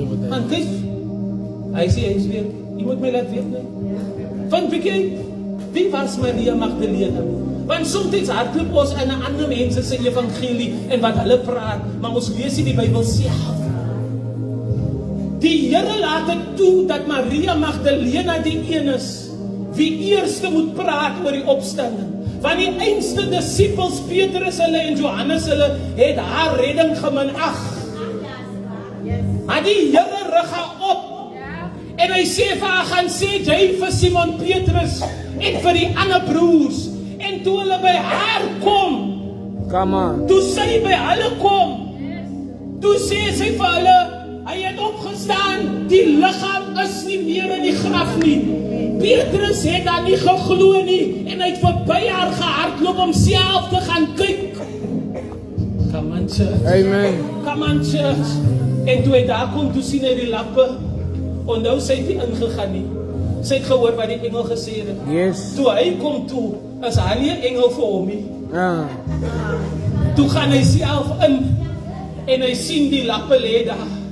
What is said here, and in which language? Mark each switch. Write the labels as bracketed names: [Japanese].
[Afrikaans] Want kyk, hy sê huiswerk, jy moet my laat weet nie. Want wie was Maria Magdalena? Want soms hardloop ons in 'n ander mense se evangelie en wat hulle praat, maar ons lees nie die Bybel self. Die Here laat dit toe dat Maria Magdalena die een is wie eerste moet praat oor die opstanding. Want die einste disippels, Petrus hulle en Johannes hulle, het haar redding geminag. Maar die Here rig haar op. En hy sê vir haar, gaan sê jy vir Simon Petrus en vir die ander broers. En toe hulle by haar kom, toe sy by hulle kom, toe sê sy vir hulle, hy het opgestaan, die liggaam is nie meer in die graf nie. Petrus het daar nie geglo nie, en hy het verby haar gehardloop om self te gaan kyk. [English] Come on, church. Amen. Come on, church. [Afrikaans] En toe hy daar kom, toe sien hy die lappe, en nou sy het nie ingegaan nie. Sy het gehoor wat die engel gesê het. [English] Yes. [Afrikaans] Toe hy kom toe, is hy nie 'n engel vir hom nie. Toe gaan hy self in, en hy sien die lappe lê daar.